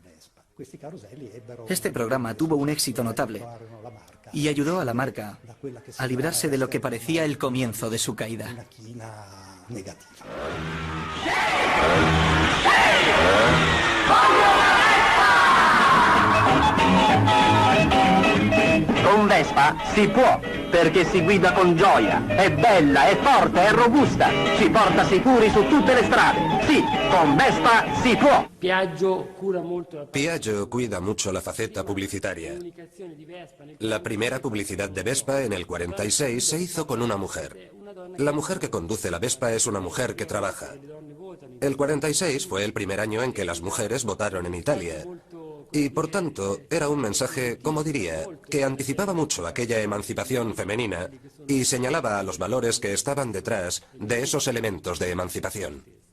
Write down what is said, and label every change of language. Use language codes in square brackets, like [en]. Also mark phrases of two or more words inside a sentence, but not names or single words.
[es] Este programa tuvo un éxito notable y ayudó a la marca a librarse de lo que parecía el comienzo de su caída. [it] Con Vespa si può, perché si guida con gioia, è bella, è forte, è robusta, ci porta sicuri su tutte le strade. Sì, con Vespa si può. [es] Piaggio cuida mucho la faceta publicitaria. La primera publicidad de Vespa en el 46 se hizo con una mujer. La mujer que conduce la Vespa es una mujer que trabaja. El 46 fue el primer año en que las mujeres votaron en Italia. Y por tanto, era un mensaje, como diría, que anticipaba mucho aquella emancipación femenina y señalaba a los valores que estaban detrás de esos elementos de emancipación.